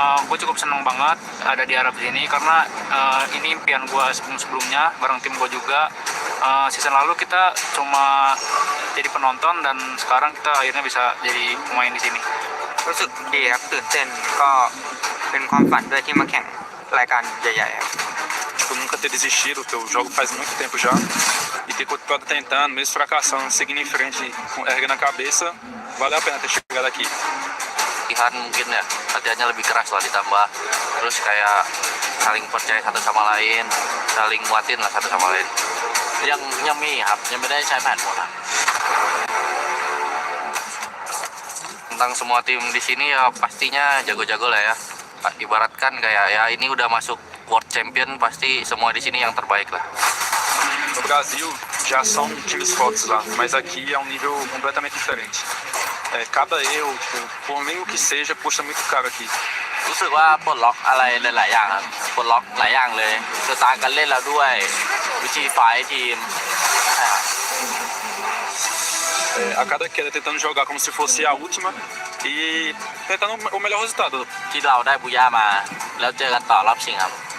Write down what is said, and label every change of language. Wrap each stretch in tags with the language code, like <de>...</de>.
<id>Gue cukup seneng banget ada di Arab sini karena ini impian gue sebelumnya bareng tim gue juga. Season lalu kita cuma jadi penonton dan sekarang kita akhirnya bisa jadi pemain di sini.</id> <th>รู้สึกดีครับตื่นเต้นก็เป็นความฝันด้วยที่มาแข่งรายการใหญ่ๆครับ</th> <pt>Tu nunca ter desistido, o teu jogo faz muito tempo já, e ter continuado tentando, mesmo fracassando, seguindo em frente, erguendo a cabeça, valeu a pena ter chegado aqui.</pt> <id>Latihan mungkin ya, latihannya lebih keras lah ditambah terus kayak saling percaya satu sama lain, saling nguatin lah satu sama lain. Yang</id> <th>มีครับยังไม่ได้ใช้แผนหมดครับ</th> <id>tentang semua tim di sini ya pastinya jago-jago lah ya. Ibaratkan kayak ya ini udah masuk World Champion, pasti semua di sini yang terbaik lah.</id> <pt>No Brasil já são times fortes lá, mas aqui é um nível completamente diferente. Cada erro, por mínimo que seja, custa muito caro aqui.</pt> <th>รู้สึกว่าปลดล็อกอะไรหลายๆอย่างครับปลดล็อกหลายอย่างเลยสไตล์การเล่นเราด้วยวิธีไฟท์ทีม</th> <pt>A cada queda tentando jogar como se fosse a última e tentando o melhor resultado.</pt> <th>ที่เราได้บูย่ามาแล้วเจอกันต่อรอบชิงครับ</th>